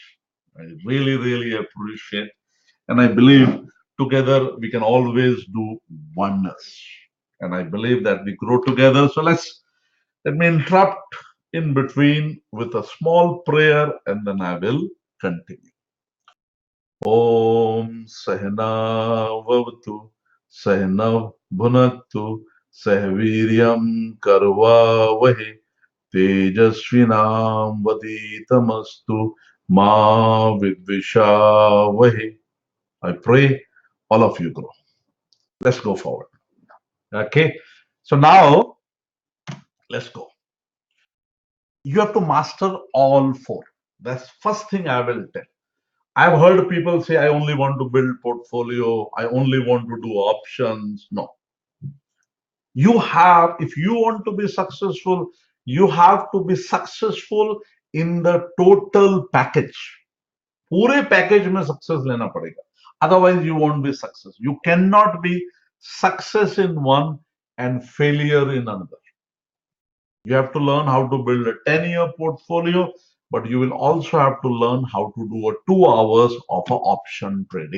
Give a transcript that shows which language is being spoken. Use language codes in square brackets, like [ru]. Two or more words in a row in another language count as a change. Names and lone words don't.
[en] I really, really appreciate. And I believe together we can always do wonders. And I believe that we grow together. So let me interrupt in between with a small prayer and then I will continue. [sa] ॐ सह नाववतु सह नौ भुनक्तु सह वीर्यं करवावहै तेजस्वि नावधीतमस्तु मा विद्विषावहै. [en] I pray all of you grow. Let's go forward. Okay. So now let's go. You have to master all four. That's first thing I will tell. I've heard people say, I only want to build portfolio. I only want to do options. No. You have, if you want to be successful, you have to be successful in the total package. [hi] पूरे पैकेज में सक्सेस लेना पड़ेगा. [en] Otherwise, you won't be success. You cannot be success in one and failure in another. You have to learn how to build a 10-year portfolio, but you will also have to learn how to do a 2 hours of a option trading.